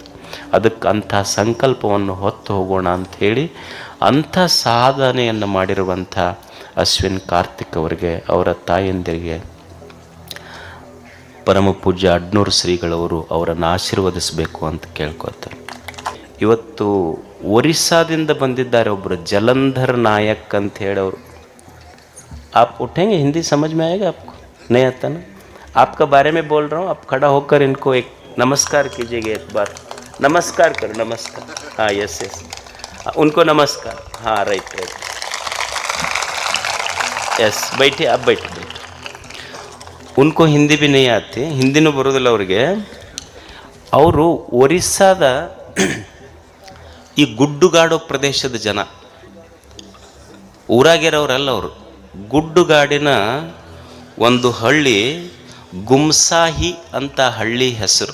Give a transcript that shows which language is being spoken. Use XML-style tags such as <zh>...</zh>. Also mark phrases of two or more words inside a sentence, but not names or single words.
<kn>ಅದಕ್ಕೆ ಅಂಥ ಸಂಕಲ್ಪವನ್ನು ಹೊತ್ತು ಹೋಗೋಣ ಅಂಥೇಳಿ ಅಂಥ ಸಾಧನೆಯನ್ನು ಮಾಡಿರುವಂಥ ಅಶ್ವಿನ್ ಕಾರ್ತಿಕ್ ಅವರಿಗೆ, ಅವರ ತಾಯಂದಿರಿಗೆ ಪರಮ ಪೂಜ್ಯ ಅಡ್ನೂರು ಶ್ರೀಗಳವರು ಅವರನ್ನು ಆಶೀರ್ವದಿಸಬೇಕು ಅಂತ ಕೇಳ್ಕೊತಾರೆ. ಇವತ್ತು ಒರಿಸ್ಸಾದಿಂದ ಬಂದಿದ್ದಾರೆ ಒಬ್ಬರು ಜಲಂಧರ್ ನಾಯಕ್ ಅಂತ ಹೇಳೋರು.</kn> <hi>आप उठेंगे? हिंदी समझ में आएगा आपको? नहीं आता ना? आपका बारे में बोल रहा हूँ. आप खड़ा होकर इनको एक नमस्कार कीजिएगा. एक बार नमस्कार करो. नमस्कार. हाँ, यस. उनको नमस्कार. हाँ, राइट. यस, बैठे. आप बैठे. उनको हिंदी भी नहीं आती,</hi> <kn>ಹಿಂದಿನೂ ಬರೋದಿಲ್ಲ ಅವ್ರಿಗೆ. ಅವರು ಒರಿಸ್ಸಾದ ಈ ಗುಡ್ಡುಗಾಡು ಪ್ರದೇಶದ ಜನ, ಊರಾಗಿರೋರಲ್ಲ ಅವರು. ಗುಡ್ಡುಗಾಡಿನ ಒಂದು ಹಳ್ಳಿ ಗುಮ್ಸಾಹಿ ಅಂತ ಹಳ್ಳಿ ಹೆಸರು.</kn>